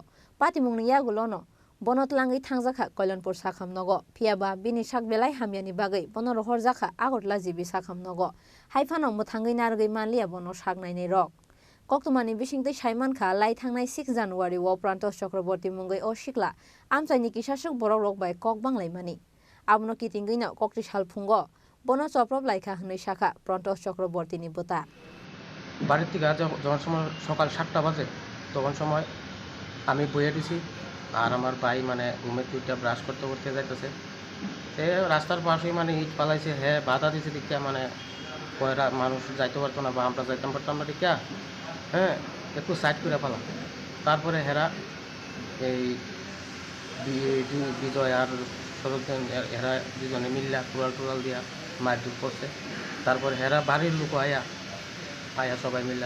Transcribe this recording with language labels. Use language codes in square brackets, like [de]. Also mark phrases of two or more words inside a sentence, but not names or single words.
[trp] patimungni yago lono bonotlangi thangjaka Koilanpur sakhamnogo phiaba bini sakbelai hamyani bagai bonoro horjaka agotla jibi sakhamnogo haifano muthangai nargai manliya bono saknaini rok koktumani bisingtei saimankha lai thangnai 6 January wo Prantos Chakraborty mungai o sikla amchaini kisasuk borok rok bai kok banglaimani abno kitingaino kokti salphungo bono choprop laika hnoi shakha Prantos Chakraborty ni bota [bn] বাড়ি থেকে যখন সময় সকাল 7টা বাজে তখন সময় আমি বইয়ে দিছি আর আমার ভাই মানে ঘুমের দুইটা ব্রাশ করতে করতে যাইতেছে সে রাস্তার পাশেই মানে ইট পালাইছে হ্যাঁ বাধা দিয়েছে দেখিয়া মানে কয়রা মানুষ যাইতে পারতো না বা আমরা যাইতাম পারতাম না দেখিয়া হ্যাঁ একটু সাইড করে ফেলাম তারপরে হেরা এই বিজয় আর সরোজন হেরা দুজনে মিল্লা টুরাল দিয়া মারধর করছে তারপরে হেরা বাড়ির লোক আয়া সবাই মিলে